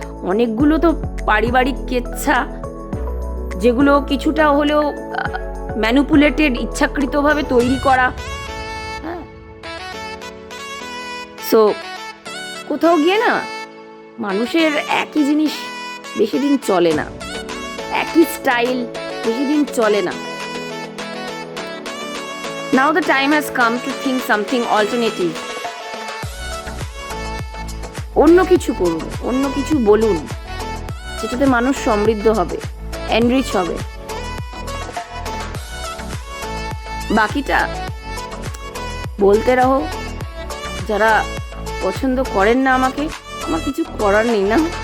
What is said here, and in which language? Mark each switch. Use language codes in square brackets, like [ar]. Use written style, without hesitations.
[bn] অনেকগুলো তো পারিবারিক কেচ্ছা যেগুলো কিছুটা হলেও ম্যানিপুলেটেড, ইচ্ছাকৃতভাবে তৈরি করা। হ্যাঁ, সো কোথাও গিয়ে না মানুষের একই জিনিস বেশি দিন চলে না, একই স্টাইল বেশি দিন চলে না। [en] Now the time has come to think something alternative. [bn] অন্য কিছু করুন, অন্য কিছু বলুন, যেটাতে মানুষ সমৃদ্ধ হবে, এনরিচ হবে। বাকিটা [hi] বলতে রহো। [bn] যারা পছন্দ করেন না আমাকে, আমার কিছু করার নেই না।